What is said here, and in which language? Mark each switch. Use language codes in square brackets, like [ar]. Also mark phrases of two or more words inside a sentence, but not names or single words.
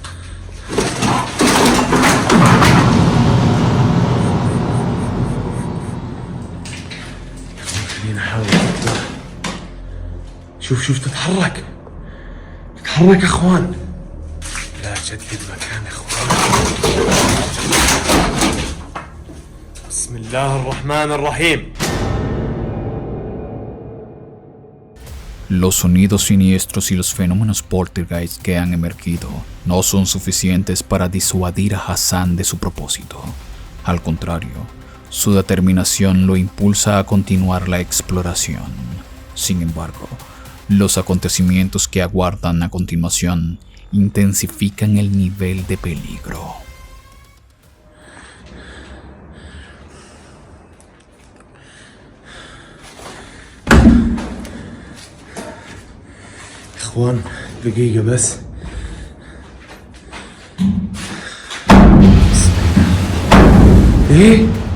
[ar] خلينا نحاول. شوف تتحرك اخوان. لا جدد مكان اخوان. بسم الله الرحمن الرحيم. [es] Los sonidos siniestros y los fenómenos poltergeist que han emergido no son suficientes para disuadir a Hassan de su propósito. Al contrario, su determinación lo impulsa a continuar la exploración. Sin embargo, los acontecimientos que aguardan a continuación intensifican el nivel de peligro. [ar] اخوان دقيقة بس. ايه؟